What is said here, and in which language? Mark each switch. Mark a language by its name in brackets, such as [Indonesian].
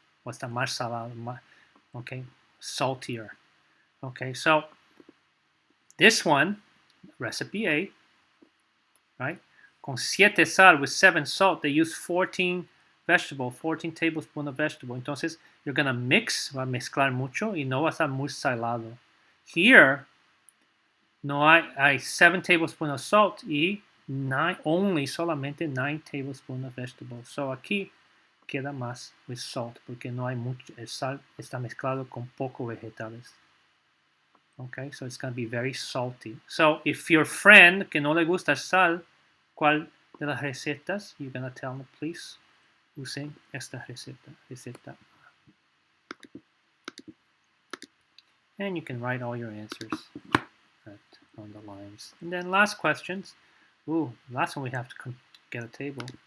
[Spanish] Va a estar más salado, okay, [English] saltier. Okay, so this one, recipe A, right? [Spanish] Con 7 sal [English] with 7 salt, they use 14 tablespoons of vegetable. [Spanish] Entonces, [English] you're going to mix, [Spanish] va a mezclar mucho y no va a estar muy salado. [English] Here, [Spanish] no hay [English] 7 tablespoons of salt [Spanish] y solamente [English] 9 tablespoons of vegetables. [Spanish] So aquí queda más [English] with salt [Spanish] porque no hay mucho, el sal está mezclado con poco vegetales. [English] Okay, so it's going to be very salty. So if your friend [Spanish] que no le gusta sal, ¿cuál de las recetas? [English] You're going to tell me, please, [Spanish] usen esta receta. [English] And you can write all your answers at on the lines. And then last questions. Ooh, last one we have to get a table.